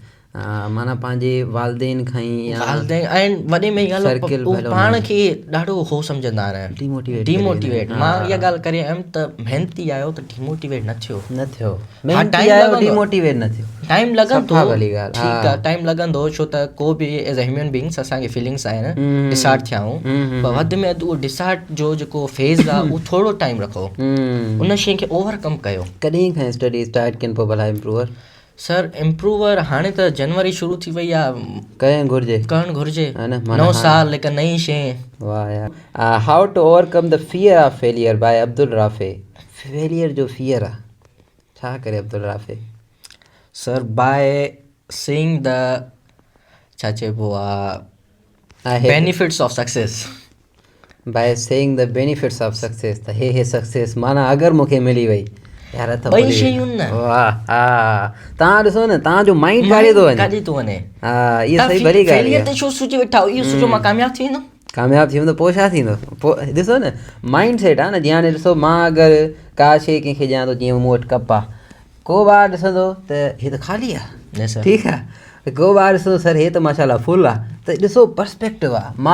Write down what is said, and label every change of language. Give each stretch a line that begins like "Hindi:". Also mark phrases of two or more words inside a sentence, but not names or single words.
Sindhi: माना पंहिंजे वालदेन खां ई ऐं वॾे में ॻाल्हि पाण खे ॾाढो हो सम्झंदा आहिनि, डिमोटिवेट। मां इहा ॻाल्हि करे आयुमि त महिनती आहियो त डिमोटिवेट न थियो, टाइम लॻंदो, ठीकु आहे टाइम लॻंदो, छो त को बि
English: as a human beings
Sindhi: असांखे फीलिंग्स आहिनि, डिसार्ट थिया आहियूं, पर वधि में वधि उहो डिसार्ट जो जेको फेज़ आहे उहो थोरो टाइम रखो, उन शइ खे ओवरकम कयो। कॾहिं खां
English: study start
Sindhi: कनि पोइ भला इम्प्रूवर? सर इम्प्रूवर हाणे त जनवरी शुरू थी वई आहे, करणु घुरिजे 9 साल हिकु नई शइ। वाह यार।
English: How to overcome the fear of failure by Abdul Rafe.
Sindhi: फेलियर जो फियर आहे, छा करे अब्दुल राफ़े?
English: Sir by seeing the
Sindhi: छा चइबो आहे
English: benefits of success. By saying the benefits of success,
Sindhi: त हे सक्सेस माना अगरि मूंखे मिली वई यार त ॿई शयूं न। वाह हा, तव्हां ॾिसो न तव्हांजो माइंड काॾे थो वञे। हा इहा सही भली ॻाल्हि आहे। फेलियर ते छो सोचे वेठा हो, इहो सोचो मां कामयाबु थी वेंदो पोइ छा थींदो? पोइ ॾिसो न
English: mind set
Sindhi: आहे न। जीअं हाणे ॾिसो मां अगरि का शइ कंहिंखे ॾियां थो, जीअं मूं वटि कप आहे, को ॿार ॾिसंदो त हे त ख़ाली आहे, ठीकु आहे, को ॿार ॾिसंदो सर हे त माशाल्लाह फुल आहे, त ॾिसो पर्सपेक्टिव आहे।